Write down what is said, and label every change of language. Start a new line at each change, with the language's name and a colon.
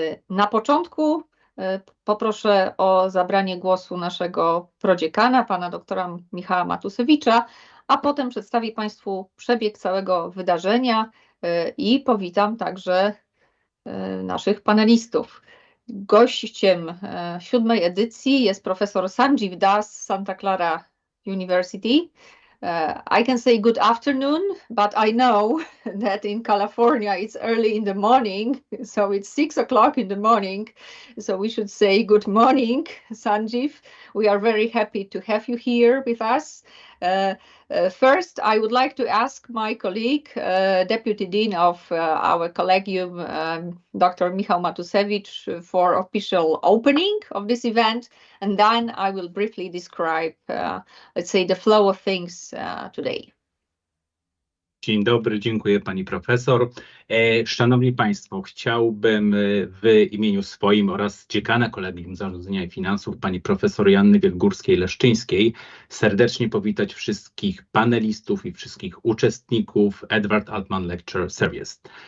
Polish: Na początku poproszę o zabranie głosu naszego prodziekana, pana doktora Michała Matusewicza, a potem przedstawię Państwu przebieg całego wydarzenia i powitam także naszych panelistów. Gościem 7. edycji jest profesor Sanjiv z Santa Clara University.
English: I can say good afternoon, but I know that in California it's early in the morning, so it's 6 o'clock in the morning. So we should say good morning, Sanjiv. We are very happy to have you here with us. First, I would like to ask my colleague, Deputy Dean of our Collegium, Dr. Michał Matusewicz, for official opening of this event, and then I will briefly describe, let's say, the flow of things today.
Polish: Dzień dobry, dziękuję pani profesor. Szanowni Państwo, chciałbym w imieniu swoim oraz dziekana Kolegium Zarządzania i Finansów, pani profesor Joanny Wielgórskiej-Leszczyńskiej, serdecznie powitać wszystkich panelistów i wszystkich uczestników Edward Altman Lecture Series.